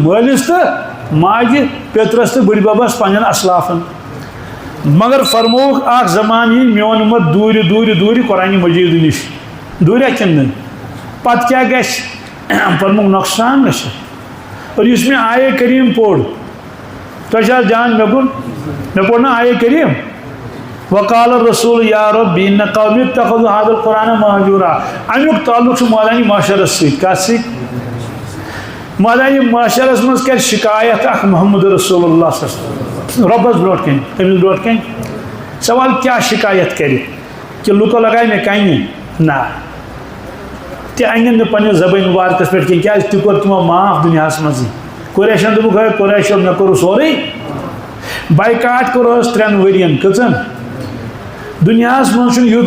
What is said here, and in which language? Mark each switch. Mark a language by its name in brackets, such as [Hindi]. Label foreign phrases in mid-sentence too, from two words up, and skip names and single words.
[Kashmiri] مٲلِس تہٕ ماجہِ پیٚترَس تہٕ بٕڈِ بَبَس پنٛنٮ۪ن اَسلافَن مگر فرمووُکھ اکھ زمانہٕ یی میون اُمت دوٗرِ دوٗرِ دوٗرِ قرآنہِ مجیٖد نِش دوٗریا کِنہٕ نہٕ پَتہٕ کیٛاہ گژھِ فرمووُکھ نۄقصان گژھِ اور یُس مےٚ آیے کریٖم پوٚر تۄہہِ چھا جان مےٚ پوٚر نا آیے کریٖم [Arabic] وقال الرسول یا ربی ان قومی اتخذوا هذا القرآن مہجورا [Kashmiri] امیُک تعلق چھُ مٲدانہِ معاشرس سۭتۍ کتھ سۭتۍ مٲدانہِ معاشرس منٛز کرِ شکایت اکھ محمد رسول اللہ [Arabic] صلی اللہ علیہ وسلم [Kashmiri] رۄبس برونٛٹھ کَنۍ أمِس برونٛٹھ کَنۍ سوال کیٛاہ شکایت کرِ کہِ لُکو لگایہِ مےٚ کَنہِ نہ تہِ اَنٮ۪ن نہٕ پنٛنہِ زبٲنۍ مُبارکس پٮ۪ٹھ کینٛہہ کیٛازِ تہِ کوٚر تِمو معاف دُنیاہس منٛزٕے قُریشن دوٚپُکھ ہے قُریشو مےٚ کوٚرُو سورُے بایکاٹ کوٚرہوس 3 ؤرین کٔژن دُنیاہس منٛز چھُنہٕ یُتھ